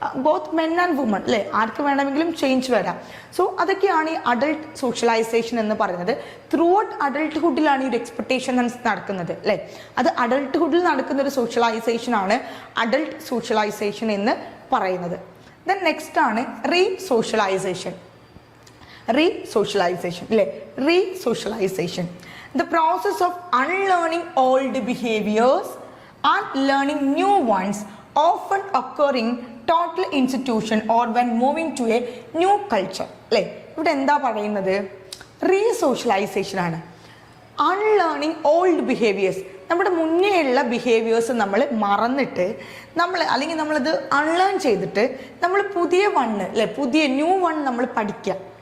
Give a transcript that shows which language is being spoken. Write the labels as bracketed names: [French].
[English] both men and woman [Malayalam] അല്ലേ, ആർക്ക് വേണമെങ്കിലും change വരാം. സോ അതൊക്കെയാണ് ഈ അഡൾട്ട് സോഷ്യലൈസേഷൻ എന്ന് പറയുന്നത്. ത്രൂ ഔട്ട് അഡൾട്ട്ഹുഡിലാണ് ഈ ഒരു എക്സ്പെക്ടേഷൻ നടക്കുന്നത് അല്ലേ. അത് അഡൾട്ട്ഹുഡിൽ നടക്കുന്ന ഒരു സോഷ്യലൈസേഷൻ ആണ് അഡൾട്ട് സോഷ്യലൈസേഷൻ എന്ന് പറയുന്നത്. ദെൻ നെക്സ്റ്റ് ആണ് റീസോഷ്യലൈസേഷൻ. [English] Re-socialization, re-socialization, the process of unlearning old behaviors and learning new ones, often occurring total institution or when moving to a new culture. [Malayalam] അല്ലേ, ഇവിടെ എന്താ പറയുന്നത്, റീസോഷ്യലൈസേഷൻ ആണ്. [English] unlearning old behaviours, [Malayalam] നമ്മുടെ മുന്നേ ഉള്ള ബിഹേവിയേഴ്സ് നമ്മൾ മറന്നിട്ട് അല്ലെങ്കിൽ നമ്മളത് അൺലേൺ ചെയ്തിട്ട് നമ്മൾ പുതിയ പുതിയ ന്യൂ വൺ നമ്മൾ പഠിക്കുക.